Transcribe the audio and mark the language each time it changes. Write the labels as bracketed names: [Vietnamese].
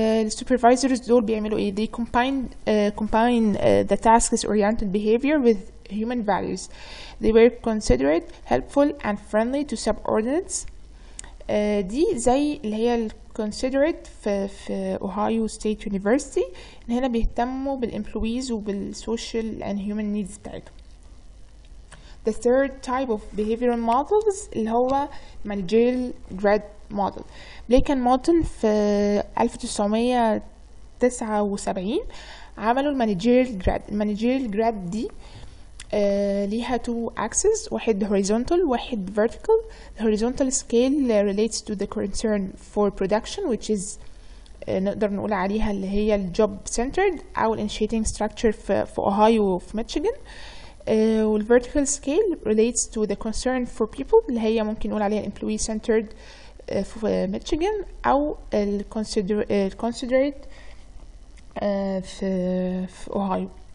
[English] supervisors [Arabic] دول بيعملوا ايه؟ [English] they combine the tasks oriented behavior with human values. They were considerate, helpful and friendly to subordinates. [Arabic] دي زي اللي هي considerate في اوهايو ستيت يونيفرسيتي، ان هنا بيهتموا بالامبلويز وبالسوشيال [English] and human needs [Arabic] بتاعتهم. [English] The third type of behavioral models [Arabic] اللي هو [English] managerial grad model. [Arabic] بليك اند مورتون في 1979 عملوا المانجيريال جراد. المانجيريال جراد دي ليها [English] two axes، [Arabic] واحد horizontal واحد vertical. [English] The horizontal scale relates to the concern for production which is [Arabic] نقدر نقول عليها اللي هي ال [English] job centered أو ال initiating structure [Arabic] في أوهايو وفي ميشيغان. [English] وال vertical scale relates to the concern for people [Arabic] اللي هي ممكن نقول عليها [English] employee centered [Arabic] في ميشيغان أو ال [English] considerate في Ohio.